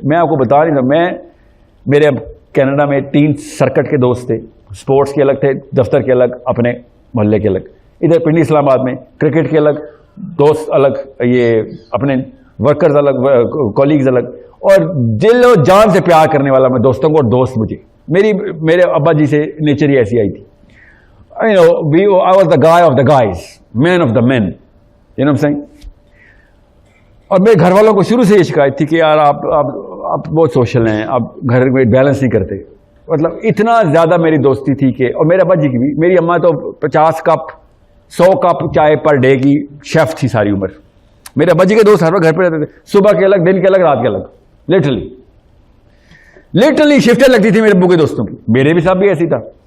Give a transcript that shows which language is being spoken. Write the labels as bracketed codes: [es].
[ur] میں آپ کو بتا نہیں تھا, میرے کینیڈا میں 3 سرکٹ کے دوست تھے, سپورٹس کے الگ تھے, دفتر کے الگ, اپنے محلے کے الگ. ادھر پنڈی اسلام آباد میں کرکٹ کے الگ دوست الگ, یہ اپنے ورکرز الگ, کولیگز الگ, اور دل و جان سے پیار کرنے والا میں دوستوں کو, اور دوست مجھے میرے ابا جی سے نیچر ہی ایسی آئی تھی. [en] I was the guy of the guys, man of the men, you know what I'm saying. [ur] اور میرے گھر والوں کو شروع سے یہ شکایت تھی کہ یار آپ بہت سوشل ہیں, آپ گھر میں بیلنس نہیں کرتے. مطلب اتنا زیادہ میری دوستی تھی کہ, اور میرے ابا جی کی بھی, میری اماں تو 50 کپ 100 کپ چائے پر ڈے کی شیف تھی ساری عمر. میرے ابا جی کے دوست ہر وقت گھر پہ رہتے تھے, صبح کے الگ, دن کے الگ, رات کے الگ, لٹرلی شفٹیں لگتی تھی میرے ابو کے دوستوں کی. میرے بھی صاحب بھی ایسی تھا.